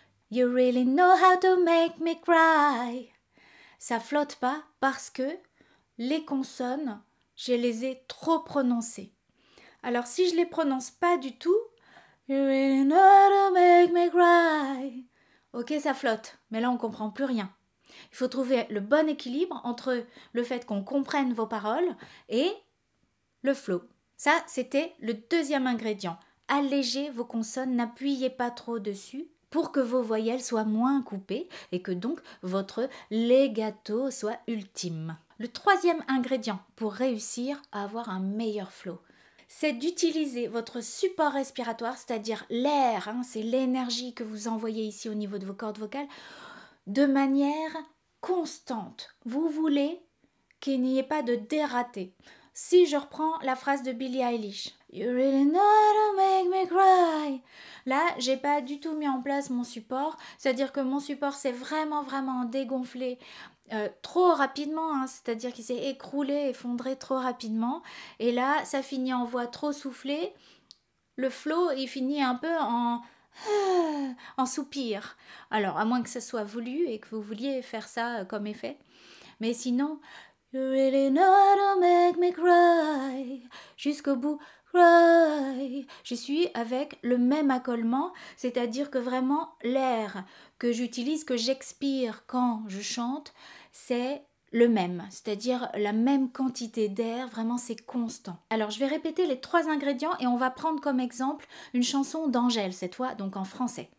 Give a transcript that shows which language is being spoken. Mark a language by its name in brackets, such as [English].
[English] You really know how to make me cry. [French] Ça flotte pas parce que les consonnes, je les ai trop prononcées. Alors si je les prononce pas du tout, [English] You really know how to make me cry. [French] Ok, ça flotte, mais là on comprend plus rien. Il faut trouver le bon équilibre entre le fait qu'on comprenne vos paroles et le flow. Ça, c'était le deuxième ingrédient. Allégez vos consonnes, n'appuyez pas trop dessus pour que vos voyelles soient moins coupées et que donc votre legato soit ultime. Le troisième ingrédient pour réussir à avoir un meilleur flow, c'est d'utiliser votre support respiratoire, c'est-à-dire l'air, hein, c'est l'énergie que vous envoyez ici au niveau de vos cordes vocales, de manière constante. Vous voulez qu'il n'y ait pas de dératé. Si je reprends la phrase de Billie Eilish, [English] You really know how to make me cry. [French] Là, j'ai pas du tout mis en place mon support, c'est-à-dire que mon support s'est vraiment dégonflé trop rapidement, hein, c'est-à-dire qu'il s'est écroulé, effondré trop rapidement. Et là, ça finit en voix trop soufflée. Le flow, il finit un peu en soupir. Alors, à moins que ce soit voulu et que vous vouliez faire ça comme effet. Mais sinon, [English] You really know how to make me cry. [French] Jusqu'au bout, cry. Je suis avec le même accolement, c'est-à-dire que vraiment l'air que j'utilise, que j'expire quand je chante, c'est le même, c'est-à-dire la même quantité d'air, vraiment c'est constant. Alors je vais répéter les 3 ingrédients et on va prendre comme exemple une chanson d'Angèle cette fois, donc en français.